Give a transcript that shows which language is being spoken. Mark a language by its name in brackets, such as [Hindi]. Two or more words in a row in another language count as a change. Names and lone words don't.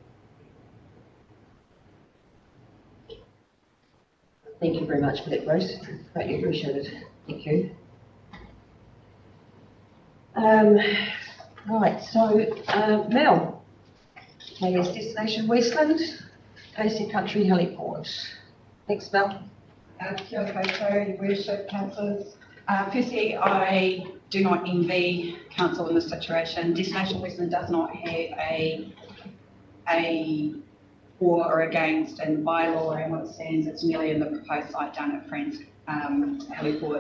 [English] Thank you very much for that, Bruce. Greatly appreciated. Thank you. Right, so Mel, KS Destination Westland, Casey Country Heliport. Thanks, Mel. [Māori] Kia ora koutou, [English] your worship, councillors. Firstly, I do not envy council in this situation. Destination Westland does not have a for or against in bylaw, and what it stands, it's nearly in the proposed site down at Friends Heliport.